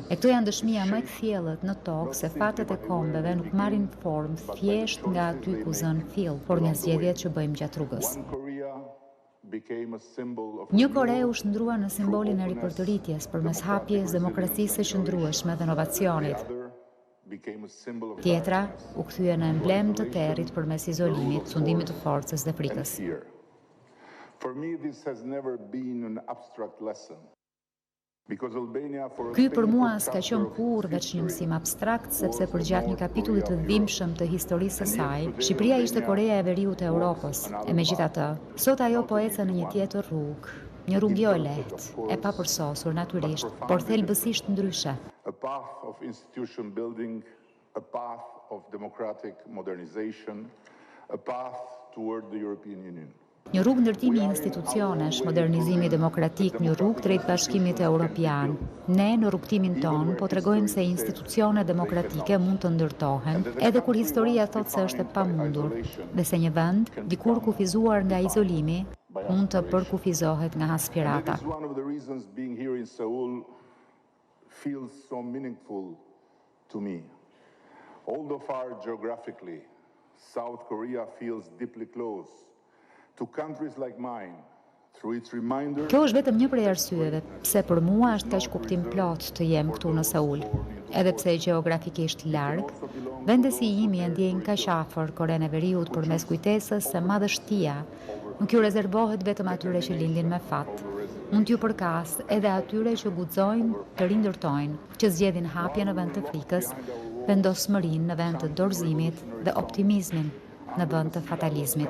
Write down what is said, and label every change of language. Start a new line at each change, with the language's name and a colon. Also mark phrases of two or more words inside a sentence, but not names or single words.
Albanian: E këto janë dëshmia më të thjellët në tokë se fatet e kombeve nuk marrin formë thjesht nga aty ku zën fill, por nga zgjedhjet që bëjmë gjatë rrugës. Një Kore u shndrua në simbolin e ripërtëritjes përmes hapjes, demokracisë së qëndrueshme dhe inovacionit. Tjetra u kthye në emblem të territ përmes izolimit, sundimit të forcës dhe frikës.
English: For me, this has never been an abstract lesson.
Albanian: Ky për mua s'ka qenë kurrë veç një mësim abstrakt, sepse përgjatë një kapitulli të dhimbshëm të historisë së saj, Shqipëria ishte Korea e Veriut e Europës. E megjithatë, sot ajo po ecë në një tjetër rrugë, një rrugë jo e lehtë, e papërsosur natyrisht, por thelbësisht ndryshe.
English: A path of institution building, a path of democratic modernization, a path toward the European Union.
Albanian: Një rrugë ndërtimi institucionesh, modernizimi demokratik, një rrugë drejt bashkimit evropian. Ne në rrugtimin ton po tregojmë se institucione demokratike mund të ndërtohen, edhe kur historia thot se është e pamundur, dhe se një vend, dikur kufizuar nga izolimi, mund të përkufizohet nga aspirata.
English: One of the reasons being here in Seoul feels so meaningful to me. Although far geographically, South Korea feels deeply close to countries like mine, through its reminder.
Albanian: Kjo është vetëm një prej arsyeve pse për mua është kaq kuptim plot të jem këtu në Seul. Edhe pse gjeografikisht larg, vendesi im i ndjen kaq afër Korenë e Veriut përmes kujtesës se madhështia nuk ju rezervohet vetëm atyre që lindin me fat. Mund t'ju përkas edhe atyre që guxojnë të rindërtojnë, që zgjedhin hapje në vend të frikës, vendosmërinë në vend të dorëzimit dhe optimizmin në vend të fatalizmit.